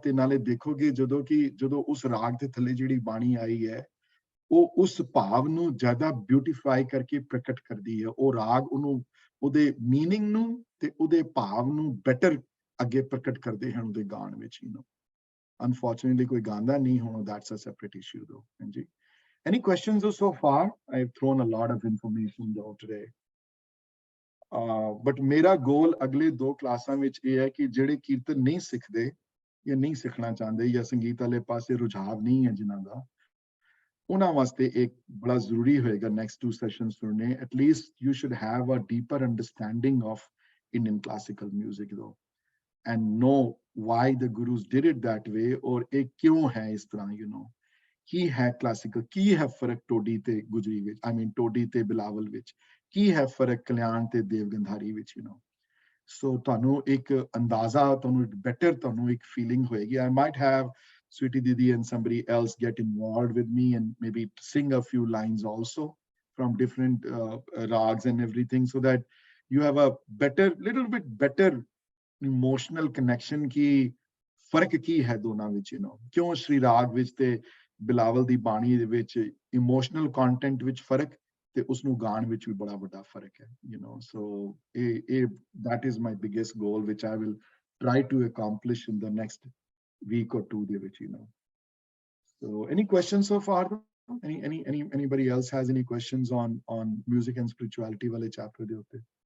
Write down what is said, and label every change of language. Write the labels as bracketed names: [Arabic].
[Punjabi] ਤੇ ਨਾਲੇ ਦੇਖੋਗੇ ਜਦੋਂ ਉਸ ਰਾਗ ਦੇ ਥੱਲੇ ਜਿਹੜੀ ਬਾਣੀ ਆਈ ਹੈ ਉਹ ਉਸ ਭਾਵ ਨੂੰ ਜ਼ਿਆਦਾ ਬਿਊਟੀਫਾਈ ਕਰਕੇ ਪ੍ਰਗਟ ਕਰਦੀ ਹੈ। ਉਹ ਰਾਗ ਉਹਦੇ ਮੀਨਿੰਗ ਨੂੰ ਤੇ ਉਹਦੇ ਭਾਵ ਨੂੰ ਬੈਟਰ ਅੱਗੇ ਪ੍ਰਗਟ ਕਰਦੇ ਹਨ ਉਹਦੇ ਗਾਣ ਵਿੱਚ। ਅਨਫੋਰਚੂਨੇਟਲੀ ਕੋਈ ਗਾਉਂਦਾ ਨਹੀਂ ਹੁਣ, [English] that's a separate issue though। [Punjabi] ਹਾਂਜੀ, [English] any questions so far? I've thrown a lot of information though today, but [Punjabi] ਮੇਰਾ ਗੋਲ ਅਗਲੇ 2 ਕਲਾਸਾਂ ਵਿੱਚ ਇਹ ਹੈ ਕਿ ਜਿਹੜੇ ਕੀਰਤਨ ਨਹੀਂ ਸਿੱਖਦੇ ਜਾਂ ਨਹੀਂ ਸਿੱਖਣਾ ਚਾਹੁੰਦੇ ਜਾਂ ਸੰਗੀਤ ਵਾਲੇ ਪਾਸੇ ਰੁਝਾਵ ਨਹੀਂ ਹੈ ਜਿਨ੍ਹਾਂ ਦਾ, ਉਹਨਾਂ ਵਾਸਤੇ ਇੱਕ ਬੜਾ ਜ਼ਰੂਰੀ ਹੋਏਗਾ ਨੈਕਸਟ 2 ਸੈਸ਼ਨਸ ਸੁਣਨੇ। [English] at least you should have a deeper understanding of Indian classical music though, and know why the gurus did it that way, [Punjabi] ਔਰ ਇਹ ਕਿਉਂ ਹੈ ਇਸ ਤਰ੍ਹਾਂ। ਕੀ ਹੈ ਕਲਾਸਿਕਲ, ਕੀ ਹੈ ਫਰਕ ਟੋਡੀ ਤੇ ਗੁਜਰੀ ਵਿੱਚ, ਟੋਡੀ ਤੇ ਬਿਲਾਵਲ ਵਿੱਚ, ਕੀ ਹੈ ਫਰਕ ਕਲਿਆਣ ਤੇ ਦੇਵਗੰਧਾਰੀ ਵਿੱਚ। ਸੋ ਤੁਹਾਨੂੰ ਇੱਕ ਅੰਦਾਜ਼ਾ, ਤੁਹਾਨੂੰ ਇੱਕ ਫੀਲਿੰਗ ਹੋਏਗੀ। [English] I might have Sweetie Didi and somebody else get involved with me and maybe sing a few lines also from different rags and everything, so that you have a little bit better emotional connection [Punjabi] ki fark ki hai ਦੋਨਾਂ ਵਿੱਚ। ਕਿਉਂ ਸ਼੍ਰੀ ਰਾਗ ਵਿੱਚ ਤੇ ਬਿਲਾਵਲ ਦੀ ਬਾਣੀ ਦੇ ਵਿੱਚ emotional content ਵਿੱਚ ਫਰਕ ਤੇ ਉਸ ਨੂੰ ਗਾਣ ਵਿੱਚ ਵੀ ਬੜਾ ਵੱਡਾ ਫਰਕ ਹੈ। [English] So that is my biggest goal, which I will try to accomplish in the next week or 2 ਦੇ ਵਿੱਚ। So any questions so far? Anybody else has any questions on music and spirituality [Punjabi] ਵਾਲੇ chapter ਦੇ ਉੱਤੇ?